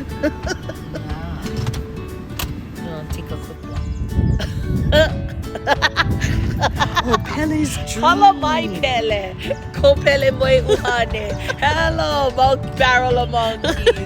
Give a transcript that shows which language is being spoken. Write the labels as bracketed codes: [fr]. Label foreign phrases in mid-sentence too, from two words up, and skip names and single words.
[en] Take a quick look. Oh, Pele's dream. Hello, my Pele. [haw] Ko Pele moe uhane. [en] Hello, barrel of monkeys.